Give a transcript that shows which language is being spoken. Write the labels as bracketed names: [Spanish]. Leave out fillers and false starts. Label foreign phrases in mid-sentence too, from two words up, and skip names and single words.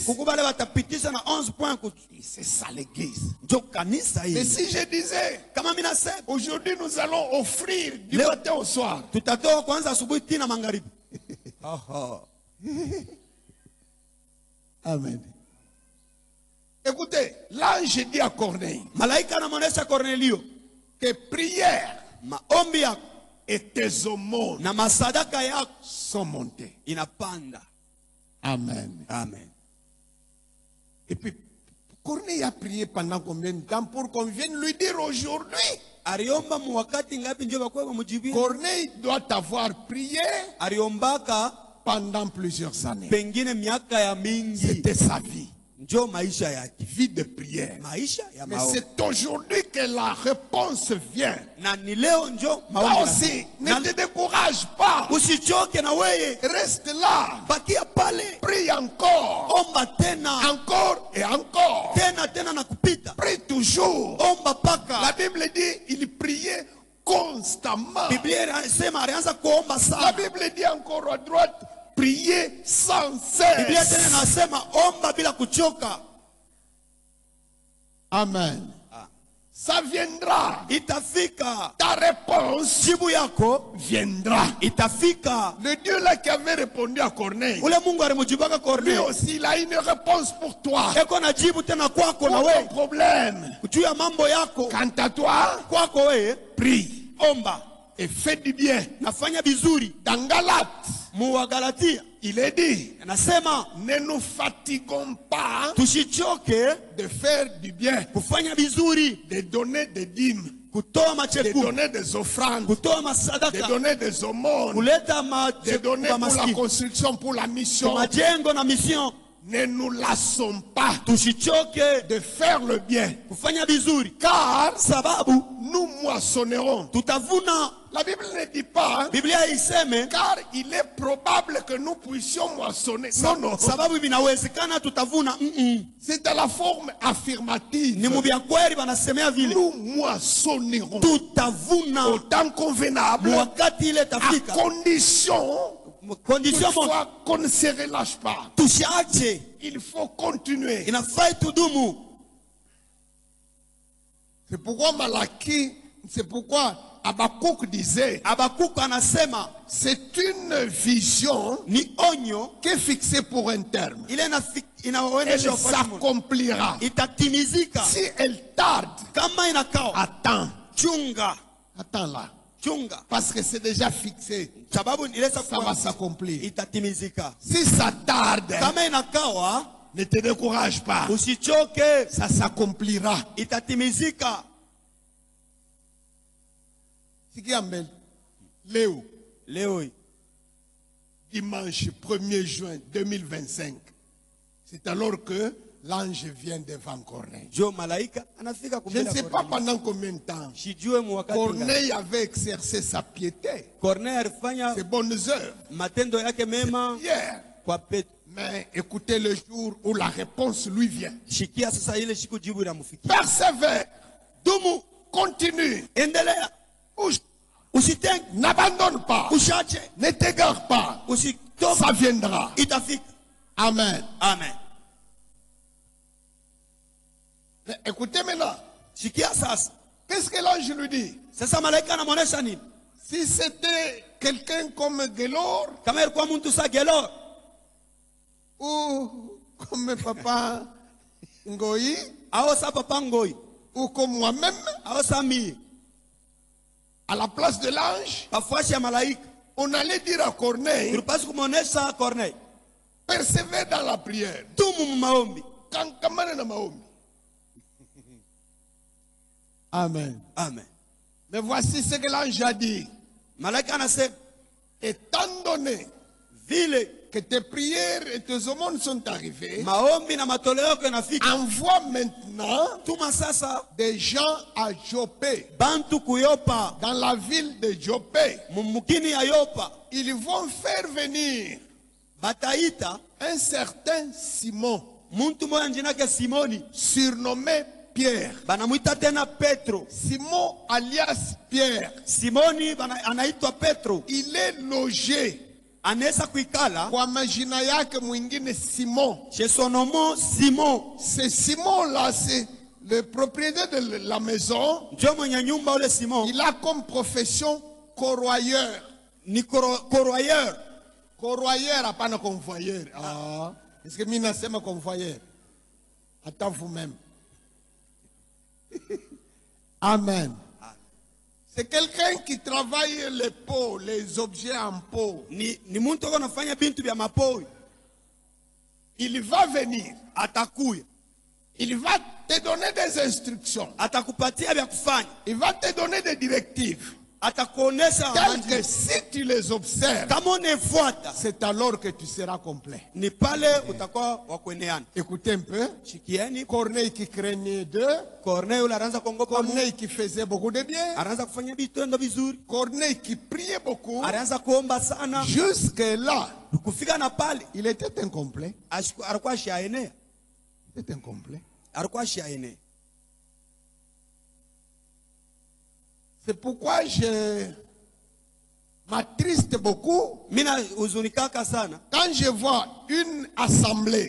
[Swahili] Kukubale watapitisha na 11 points [French] C'est ça l'église. [Swahili] njoo kanisa [French] Mais [Swahili] hili. [French] si je disais, [Swahili] Kama mimi nasema [French] aujourd'hui nous allons offrir du [Swahili] Léo. [French] matin au soir. [Swahili] tutatoa kwanza asubuhi tina magharibi. Aha. Amen. [French] Écoutez, l'ange dit à Corneille [Swahili] Malaika anamuonesha Kornelio, [French] que prière [Swahili] maombi yako [French] et tes aumônes [Swahili] na masadaka yako [French] sont montées. [Swahili] inapanda. Amen. Amen. [French] Et puis, Corneille a prié pendant combien de temps pour qu'on vienne lui dire aujourd'hui? [Swahili] Aliomba mu wakati ngapi njoo bakwe bamujibie? [French] Corneille doit avoir prié [Swahili] Aliombaka [French] pendant plusieurs années. [Swahili] pengine miaka ya mingi. [French] C'était sa vie. [Swahili] Njoo maisha yake. [French] Vie de prière. [Swahili] Maisha ya [French] Mais [Swahili] maombi. [French] c'est aujourd'hui que la réponse vient. [Swahili] Na ni leo njoo [French] Là [Swahili] maombi. [French] aussi, ne [Swahili] Na- [French] te décourage pas. [Swahili] Usichoke na weye. [French] Reste là. [Swahili] Bakia pale. [French] Prie encore. [Swahili] Omba tena. [French] Encore et encore. [Swahili] Tena na kupita. [French] Prie toujours. [Swahili] Omba paka. [French] La Bible dit, il priait constamment. [Swahili] Biblia inasema alianza kuomba [French] La [Swahili] sana. [French] Bible dit encore à droite, priez sans [Swahili] Biblia tena [French] cesse. [Swahili] inasema omba bila kuchoka. [French] Amen. Ça viendra. [Swahili] Itafika. [French] Ta réponse [Swahili] Jibu yako [French] viendra. [Swahili] itafika. [French] Le Dieu là qui avait répondu à Corneille, [Swahili] Ule Mungu alimujibaka [French] lui [Swahili] Kornelio. [French] aussi, il a une réponse pour toi. [Swahili] Eko na jibu tena kwako na [French] Pour ton [Swahili] wewe. [French] problème. [Swahili] Juu ya mambo yako. [French] Quant à toi, [Swahili] Kwako wewe [French] prie [Swahili] omba. [French] et fais du bien. [Swahili] Nafanya vizuri. [French] Dans Galates, [Swahili] Mu wa Galatia [French] il est dit, [Swahili] anasema [French] ne nous fatiguons pas [Swahili] tusichoke [French] de faire du bien, [Swahili] kufanya vizuri, [French] de donner des dîmes, [Swahili] kutoa [French] de [Swahili] macheku, [French] donner des offrandes, [Swahili] kutoa [French] de [Swahili] masadaka, [French] donner des aumônes, [Swahili] kuleta [French] de [Swahili] macheku [French] donner [Swahili] kwa [French] pour la [Swahili] maskini, [French] construction, pour la mission. [Swahili] majengo na mission. [French] Ne nous lassons pas [Swahili] Tusichoke [French] de faire le bien, [Swahili] kufanya vizuri, [French] car [Swahili] sababu [French] nous moissonnerons. [Swahili] tutavuna. [French] La Bible ne dit pas, hein, [Swahili] Biblia iseme [French] car il est probable que nous puissions moissonner. Non, non. [Swahili] sababu vinawezekana tutavuna. [French] C'est dans la forme affirmative. [Swahili] Ni mubya kweli wanasemea vile [French] Nous moissonnerons [Swahili] tutavuna [French] au temps convenable, [Swahili] wakati ile [French] à [Swahili] tafika. [French] condition [Swahili] Condition moja, [French] toutefois qu'on ne se relâche pas. [Swahili] tusiache, [French] Il faut continuer. [Swahili] inafai tudumu. [French] C'est pourquoi Malaki, c'est pourquoi Habakkuk disait, [Swahili] Habakuku anasema [French] c'est une vision [Swahili] ni onyo [French] qui est fixée pour un terme. [Swahili] ile [French] Elle [Swahili] inaonyesha wakati [French] s'accomplira. [Swahili] itatimizika. [French] Si elle tarde, [Swahili] Kama inakao [French] attends. [Swahili] chunga, [French] Attends là. [Swahili] chunga, [French] Parce que c'est déjà fixé. [Swahili] sababu inaweza [French] Ça va [Swahili] kuwa [French] s'accomplir. [Swahili] itatimizika. [French] Si ça tarde, [Swahili] Kama inakawa [French] ne te décourage pas. [Swahili] usichoke, [French] Ça s'accomplira. [Swahili] itatimizika. Sikia mbele. Léo, Leo hii [French] dimanche 1er juin 2025. C'est alors que l'ange vient devant Corneille. [Swahili] jo malaika anafika [French] Je [Swahili] kumbele [French] ne sais [Swahili] ya [French] pas Corneille. pendant combien de temps. [Swahili] Sijue mu wakati gani. [French] Corneille avait exercé sa piété, [Swahili] Corneille alifanya [French] ses bonnes œuvres, [Swahili] matendo yake mema [French] hier. [Swahili] kwa Petro. [French] Mais écoutez le jour où la réponse lui vient. [Swahili] Shikia sasa ile siku jibu inamfikia. [French] Persévère, [Swahili] Dumu, [French] continue, [Swahili] endelea, [French] bouge, [Swahili] usitenge, [French] n'abandonne pas, [Swahili] ushache, [French] ne t'égare pas. [Swahili] usitoke, [French] Ça viendra. [Swahili] itafika. Amen. Amen. [French] Mais écoutez maintenant, [Swahili] Shikia sasa. [French] qu'est-ce que l'ange lui dit? [Swahili] Sasa malaika anamuonesha nini? [French] Si c'était quelqu'un comme Gelor [Swahili] Kama ilikuwa mtu sa Gelor [French] ou comme papa Ngoyi [Swahili] au sa papa Ngoi [French] ou comme moi-même, [Swahili] au sa mie [French] à la place de l'ange, [Swahili] pafuashi ya malaika, [French] on allait dire à Corneille, [Swahili] tulipaswa kumuonesha Corneille, [French] persévère dans la prière. [Swahili] tumu maombi. Kankamana na maombi. Amen. Amen. [French] Mais voici ce que l'ange a dit. [Swahili] Malaika anasema [French] Étant donné [Swahili] vile [French] que tes prières et tes aumônes sont arrivées, [Swahili] maombi na matoleo yako yanafika, [French] envoie maintenant [Swahili] tuma sasa [French] des gens à Joppé, [Swahili] bantu kuyopa [French] dans la ville de Joppé. [Swahili] mumukini ya Yopa, [French] Ils vont faire venir [Swahili] bataita [French] un certain Simon, [Swahili] muntu moya njina yake Simoni, [French] surnommé Pierre. [Swahili] banamuita tena Petro. [French] Simon alias Pierre. [Swahili] Simoni anaitwa Petro, [French] Il est logé [Swahili] anaweza kuikala kwa majina yake mwingine Simon. [French] chez son nom Simon, C'est Simon-là, c'est le propriétaire de la maison. [Swahili] njo mwenye nyumba ule Simon [French] Il a comme profession corroyeur. [Swahili] ni corroyeur. Corroyeur, hapana convoyeur. [French] Ah, est-ce que [Swahili] mimi nasema convoyeur? [French] Attends vous-même. Amen. C'est quelqu'un qui travaille les pots, les objets en pot. [Swahili] Ni muntu ako nafanya bintu vya mapoi. [French] Il va venir. [Swahili] Atakuya, [French] Il va te donner des instructions. [Swahili] atakupatia vya kufanya, [French] Il va te donner des directives. [Swahili] atakuonesha [French] Telles que [Swahili] manji. [French] si tu les observes, [Swahili] Kama unefuata [French] c'est alors que tu seras complet. [Swahili] ni pale utakuwa wa kueneana. [French] Écoutez un peu. [Swahili] Shikieni, [French] Corneille qui craignait Dieu. [Swahili] Corneille ule anaanza kuongopa Mungu, [French] Corneille qui faisait beaucoup de bien. [Swahili] anaanza kufanya vitendo vizuri, [French] Corneille qui priait beaucoup. [Swahili] anaanza kuomba sana. [French] Jusque-là, [Swahili] Kufika na pale [French] il était incomplet. [Swahili] alikuwa ashaenea, [French] Il était incomplet. [Swahili] alikuwa ashaenea. [French] C'est pourquoi je m'attriste beaucoup [Swahili] Mina huzunikaka sana [French] quand je vois une assemblée,